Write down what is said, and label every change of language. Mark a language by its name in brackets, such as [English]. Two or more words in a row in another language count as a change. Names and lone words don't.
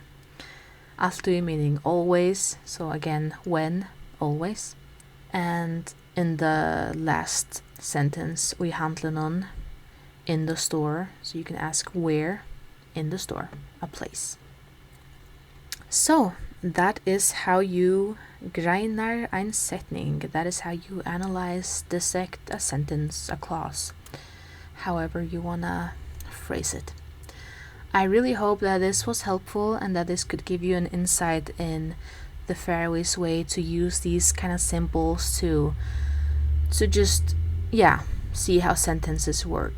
[English] Alltid meaning always, so again, when, always. And in the last sentence, we handlunum in the store, so you can ask where in the store, a place. So, that is how you [Faroese] greinar ein setning. [English] That is how you analyze, dissect a sentence, a clause, however you wanna phrase it. I really hope that this was helpful and that this could give you an insight in the Faroese way to use these kind of symbols to just, yeah, see how sentences work.